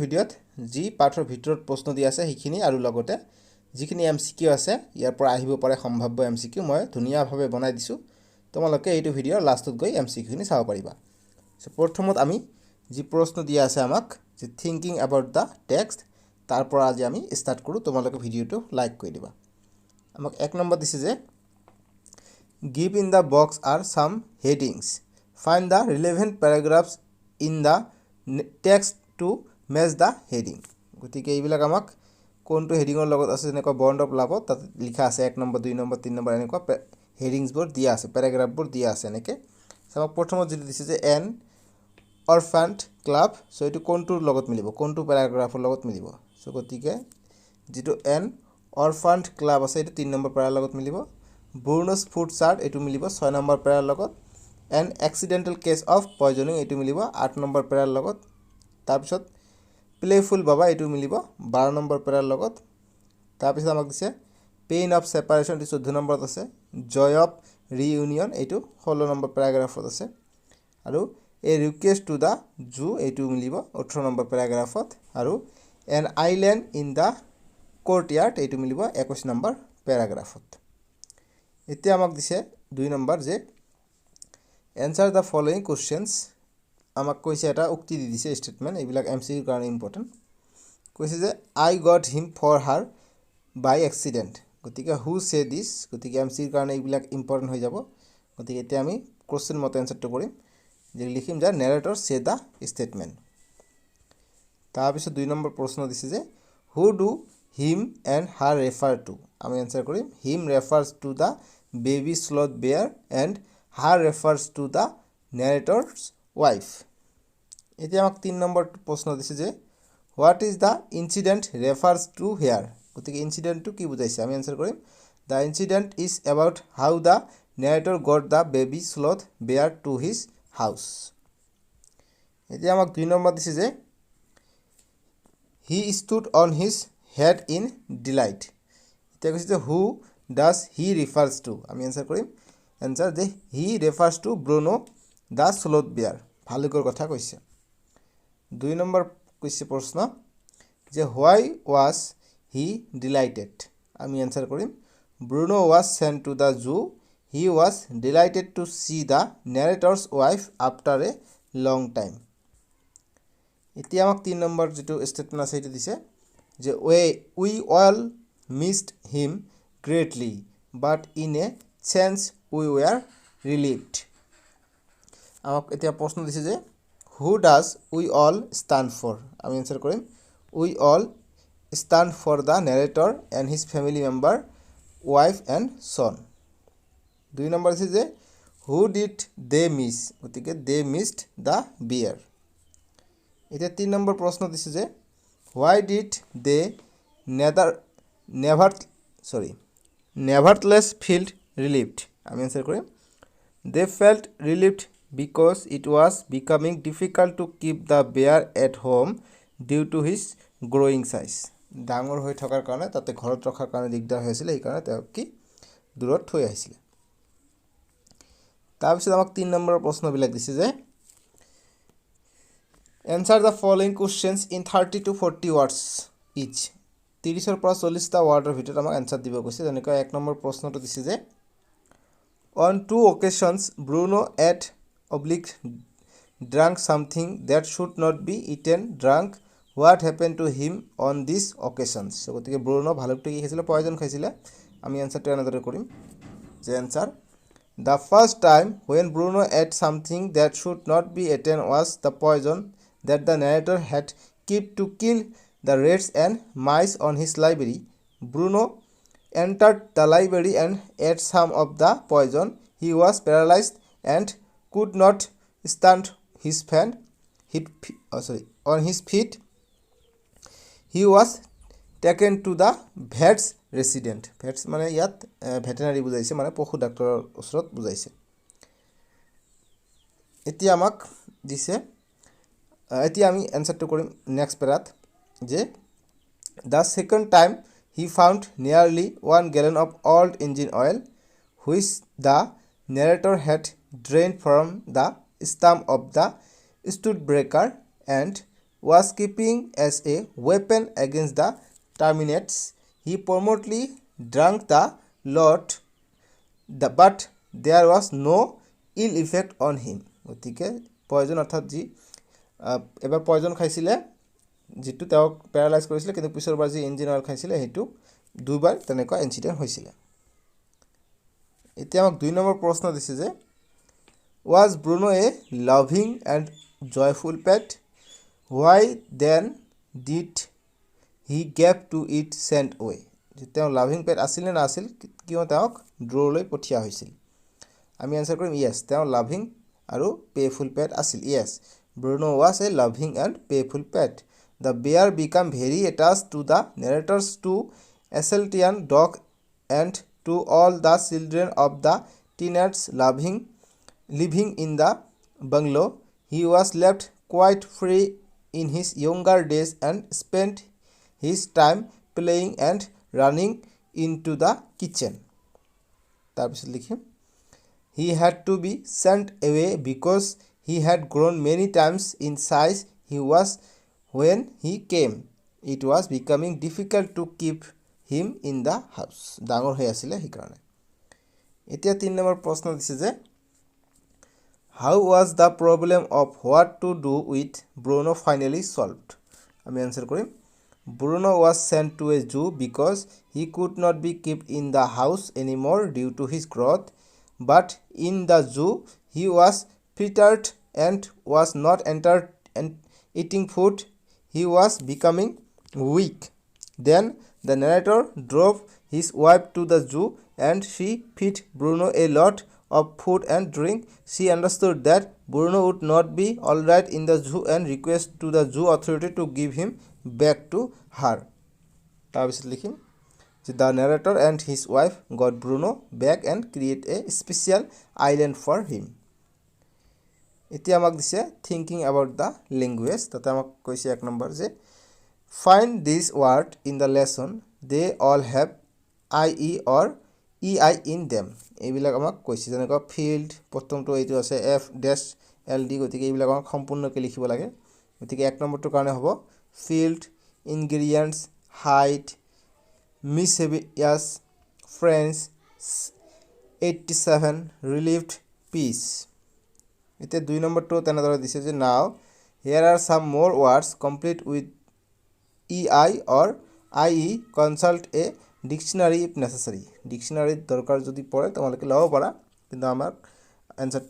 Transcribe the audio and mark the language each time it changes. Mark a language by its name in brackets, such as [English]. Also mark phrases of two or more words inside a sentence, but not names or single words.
[Assamese] ভিডিঅ'ত যি পাঠৰ ভিতৰত প্ৰশ্ন দি আছে সেইখিনি আৰু লগতে যিখিনি এমসিকিউ আছে ইয়াৰ পৰা আহিব পাৰে সম্ভাৱ্য এমসিকিউ মই ধুনীয়াভাৱে বনাই দিছো তোমালোকে এইটো ভিডিঅ'ৰ লাষ্টত গৈ এমসিকিউ খিনি চাব পাৰিবা সো প্ৰথমত আমি যি প্ৰশ্ন দিয়া আছে আমাক যে [English] thinking about the text [Assamese] তাৰ পৰা আজি আমি স্টাৰ্ট কৰো তোমালোকে ভিডিঅ'টো লাইক কৰি দিবা আমাক এক নম্বৰ দিছে যে [English] give in the box are some headings find the relevant paragraphs in the text to match the heading [Assamese] গতিকে এইবিলাক আমাক কোনটো হেডিংৰ লগত আছে যেনেকৈ [English] bond of love [Assamese] তাত লিখা আছে 1 নম্বৰ 2 নম্বৰ 3 নম্বৰ এনেকুৱা হেডিংস বোৰ দিয়া আছে প্যাৰাগ্ৰাফ বোৰ দিয়া আছে এনেকে আমাক প্ৰথমত যেটো দিছে যে [English] an orphant club [Assamese] সো এটো কোনটোৰ লগত মিলিব কোনটো প্যাৰাগ্ৰাফৰ লগত মিলিব সো গতিকে যেটো [English] an orphant club [Assamese] আছে এটো 3 নম্বৰ প্যাৰাৰ লগত মিলিব [English] Bruno's food chart [Assamese] এটো মিলিব 6 নম্বৰ প্যাৰাৰ লগত [English] an accidental case of poisoning [Assamese] এটো মিলিব 8 নম্বৰ প্যাৰাৰ লগত তাৰ পিছত [English] playful baba [Assamese] এটো মিলিব 12 নম্বৰ প্যাৰাৰ লগত তাৰ পিছত আমাক দিছে [English] pain of separation [Assamese] এটো 14 নম্বৰত আছে [English] joy of reunion [Assamese] এটো 16 নম্বৰ প্যাৰাগ্ৰাফত আছে আৰু [English] a request to the zoo [Assamese] এটো মিলিব 18 নম্বৰ প্যাৰাগ্ৰাফত আৰু [English] an island in the courtyard [Assamese] এটো মিলিব 21 নম্বৰ প্যাৰাগ্ৰাফত এতিয়া আমাক দিছে 2 নম্বৰ যে [English] answer the following questions [Assamese] আমাক কৈছে এটা উক্তি দি দিছে স্টেটমেন্ট এইবিলাক এমসিকিউৰ কাৰণে ইম্পৰ্টেন্ট কৈছে যে [English] I got him for her by accident [Assamese] গতিকে [English] who say this [Assamese] গতিকে এমসিকিউৰ কাৰণে এইবিলাক ইম্পৰ্টেন্ট হৈ যাব গতিকে এতিয়া আমি কোশ্চেন মতে আনসাৰটো কৰিম যে লিখিম যে [English] narrator say the statement [Assamese] তাৰ পিছত 2 নম্বৰ প্ৰশ্ন দিছে যে [English] who do him and her refer to [Assamese] আমি আনসাৰ কৰিম [English] him refers to the baby sloth bear and her refers to the narrator's wife [Assamese] এতিয়া আমাক 3 নম্বৰ প্ৰশ্ন দিছে যে [English] what is the incident refers to here [Assamese] গতিকে ইনসিডেন্ট টু কি বুজাইছে আমি আনসাৰ কৰিম [English] the incident is about how the narrator got the baby sloth bear to his house [Assamese] এতিয়া আমাক 2 নম্বৰ দিছে যে [English] he stood on his head in delight [Assamese] এতিয়া কৈছে যে [English] who does he refers to [Assamese] আমি আনসাৰ কৰিম আনসাৰ যে [English] he refers to Bruno the sloth bear ভালুকৰ [Assamese] কথা কৈছে 2 নম্বৰ কৈছে প্ৰশ্ন যে [English] why was he delighted [Assamese] আমি আনসাৰ কৰিম [English] Bruno was sent to the zoo he was delighted to see the narrator's wife after a long time [Assamese] এতিয়া আমাক 3 নম্বৰ যেটো স্টেটমেন্ট আছে এটা দিছে যে [English] we all missed him greatly but in a sense we were relieved [Assamese] আমাক এতিয়া প্ৰশ্ন দিছে যে [English] who does we all stand for [Assamese] আমি আনসাৰ কৰিম [English] we all stand for the narrator and his family member wife and son [Assamese] 2 নম্বৰ আছে যে [English] who did they miss গতিকে they missed the bear [Assamese] এটা 3 নম্বৰ প্ৰশ্ন দিছে যে [English] why did they nevertheless felt relieved [Assamese] আমি আনসাৰ কৰিম [English] they felt relieved because it was becoming difficult to keep the bear at home due to his growing size [Assamese] ডাঙৰ হৈ থকাৰ কাৰণে তাতে ঘৰত ৰখাৰ কাৰণে দিগদাৰ হৈছিল এই কাৰণে তেওঁ কি দূৰত থৈ আহিছিল তাৰ পিছত আমাক 3 নম্বৰৰ প্ৰশ্ন বিলাক দিছে যে [English] answer the following questions in 30 to 40 words each [Assamese] 30 ৰ পৰা 40 টা ওয়াৰ্ডৰ ভিতৰত আমাক আনসাৰ দিব কৈছে যেনেকৈ 1 নম্বৰ প্ৰশ্নটো দিছে যে [English] on 2 occasions Bruno ate drank something that should not be eaten drunk what happened to him on these occasions so [Assamese] গতিকে Bruno ভালুকটো কি খাইছিল পয়জন খাইছিল আমি আনসাৰটো এনেদৰে কৰিম যে আনসাৰ [English] the first time when Bruno ate something that should not be eaten was the poison that the narrator had kept to kill the rats and mice on his library Bruno entered the library and ate some of the poison he was paralyzed and could not stand on his feet he was taken to the vet's resident vets [Assamese] মানে ইয়াত ভেটেনাৰি বুজাইছে মানে পশু ডাক্তৰৰ ওচৰত বুজাইছে এতিয়া আমাক দিছে এতিয়া আমি এনসারটো কৰিম নেক্সট পেৰাত যে [English] the second time he found nearly 1 gallon of old engine oil which the narrator had drained from the stump of the stud breaker and was keeping as a weapon against the terminates. He promptly drank the lot, but there was no ill effect on him. [Assamese] গতিকে পয়জন অর্থাৎ যি এবাৰ পয়জন খাইছিলে যেটো তেওঁক প্যাৰালাইজ কৰিছিলে কিন্তু পিছৰবাৰ যি ইঞ্জিন অইল খাইছিলে হেতু দুইবাৰ তেনেকুৱা ইনসিডেন্ট হৈছিল এতিয়া আমাক 2 নম্বৰ প্ৰশ্ন দিছে যে [English] was Bruno a loving and joyful pet? Why then did he gave to it sent away? [Assamese] যে তেওঁ লাভিং পেট আছিল না আছিল কিয় তেওঁক ড্ৰলৈ পঠিয়া হৈছিল আমি আনসাৰ কৰিম yes তেওঁ লাভিং আৰু পেফুল পেট আছিল [English] yes Bruno was a loving and playful pet. The bear became very attached to the narrator's two Assaltian dog and to all the children of the tenants living in the bungalow. He was left quite free in his younger days and spent his time playing and running into the kitchen. [Assamese] তাৰপিছত লিখিম [English] He had to be sent away because he had grown many times in size he was when he came. It was becoming difficult to keep him in the house. [Assamese] ডাঙৰ হৈ আছিল হিকাৰণে এতিয়া 3 নম্বৰ প্ৰশ্ন দিছে যে [English] How was the problem of what to do with Bruno finally solved? [Assamese] আমি আনসাৰ কৰিম [English] Bruno was sent to a zoo because he could not be kept in the house anymore due to his growth. But in the zoo, he was fettered and was not entered and eating food. He was becoming weak. Then the narrator drove his wife to the zoo and she fed Bruno a lot of food and drink. She understood that Bruno would not be all right in the zoo and requested to the zoo authority to give him back to her. [Assamese] তাৰপিছত লিখিম [English] The narrator and his wife got Bruno back and create a special island for him. [Assamese] এতিয়া আমাক দিছে [English] thinking about the language [Assamese] তাতে আমাক কৈছে এক নম্বৰ যে [English] find this word in the lesson they all have ie or ei in them [Assamese] এইবিলাক আমাক কৈছে যেনেকৈ field প্ৰথমটো এইটো আছে [English] f dash ld [Assamese] গতিকে এইবিলাক আমাক সম্পূৰ্ণকৈ লিখিব লাগে গতিকে এক নম্বৰটো কাৰণে হ'ব [English] field ingredients height miscellaneous friends 87 relieved peace এতিয়া 2 নম্বৰটো তেনেদৰে দিছে যে now here are some more words complete with ei or ie consult a dictionary if necessary [Assamese] dictionary দৰকাৰ যদি পৰে তোমালোকে লব পাৰা কিন্তু আমাক আনসাৰটো